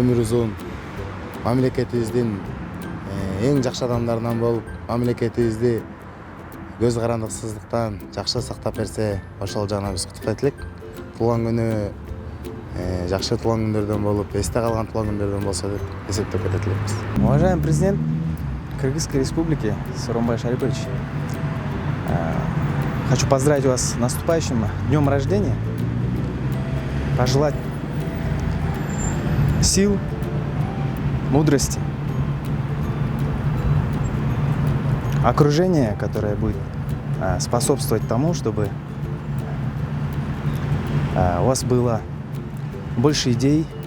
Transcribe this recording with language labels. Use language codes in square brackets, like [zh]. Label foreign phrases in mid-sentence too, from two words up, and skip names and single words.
[ky] Өмүр узун, мамлекетибиздин эң жакшы адамдарынан болуп, мамлекетибизди көз карандыксыздыктан жакшы сактап берсе, ошол жагынан биз куттуктайт элек. Туулган күнү жакшы туулган күндөрдөн болуп, эсте калган туулган күндөрдөн болсо деп эсептеп кетет элекпиз. [ru] Уважаемый президент Кыргызской Республики Сооронбай Шарипович, хочу поздравить вас с наступающим днем рождения, пожелать сил, мудрости, окружение, которое будет способствовать тому, чтобы у вас было больше идей,